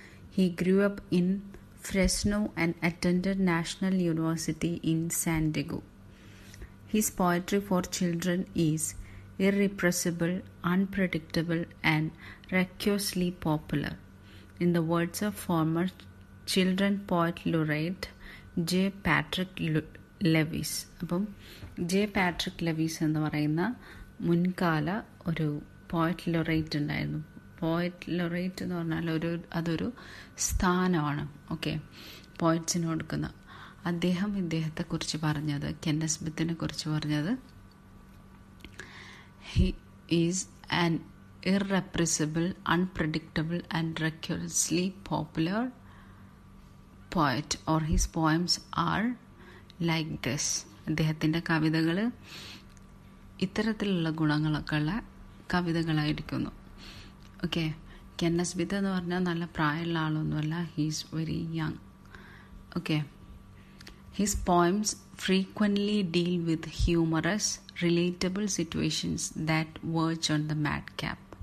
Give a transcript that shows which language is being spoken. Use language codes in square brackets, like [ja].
[en] He grew up in Fresno and attended National University in San Diego. His poetry for children is irrepressible, unpredictable, and raucously popular. In the words of former children poet laureate J. Patrick Lewis. [ml] അപ്പം J Patrick levees എന്ന് പറയുന്ന മുൻകാല ഒരു poet laureate ഉണ്ടായിരുന്നു. Poet laureate എന്ന് പറഞ്ഞാൽ അതൊരു സ്ഥാനമാണ്. ഓക്കെ, പോയറ്റ്സിന് കൊടുക്കുന്ന. ഇദ്ദേഹത്തെക്കുറിച്ച് പറഞ്ഞത്, കെൻ നെസ്ബിത്തിനെ കുറിച്ച് പറഞ്ഞത്, [en] He is an irrepressible, unpredictable and raucously popular poet, or his poems are like this. [ml] അദ്ദേഹത്തിൻ്റെ കവിതകൾ ഇത്തരത്തിലുള്ള ഗുണങ്ങളൊക്കെ ഉള്ള കവിതകളായിരിക്കുന്നു. ഓക്കെ, കെൻ നെസ്ബിത്ത് എന്ന് പറഞ്ഞാൽ നല്ല പ്രായമുള്ള ആളൊന്നുമല്ല. [en] He's very young. Okay, his poems frequently deal with humorous, relatable situations that verge on the madcap.